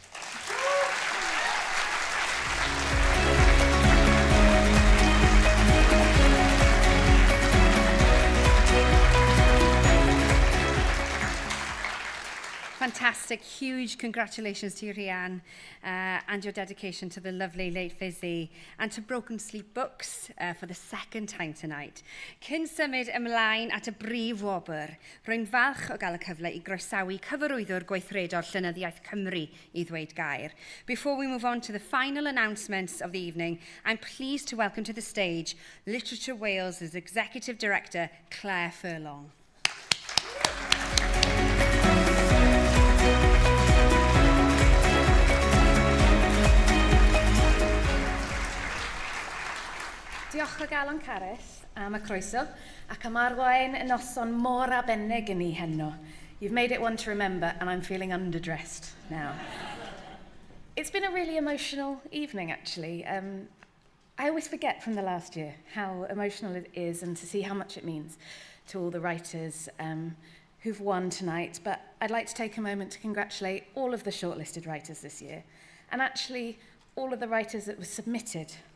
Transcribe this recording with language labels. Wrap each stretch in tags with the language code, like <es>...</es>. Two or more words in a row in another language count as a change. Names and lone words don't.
<en>Fantastic, huge congratulations to you, Rhian, and your dedication to the lovely late Fizzy, and to Broken Sleep Books for the second time tonight.</en> <cy>Cyn symud ymlaen at y brif wobr, rwy'n falch o gael y cyfle I groesawu cyfarwyddwr gweithredol Llenyddiaeth Cymru I ddweud gair.</cy> <en>Before we move on to the final announcements of the evening, I'm pleased to welcome to the stage Literature Wales' Executive Director, Claire Furlong.</en> <cy>Diolch o galon Cardiff am y croeso ac am arwain y noson mor arbennig I ni heno.</cy> <en>You've made it one to remember and I'm feeling underdressed now. It's been a really emotional evening actually. I always forget from the last year how emotional it is and to see how much it means to all the writers who've won tonight, but I'd like to take a moment to congratulate all of the shortlisted writers this year and actually all of the writers that were submitted.</en>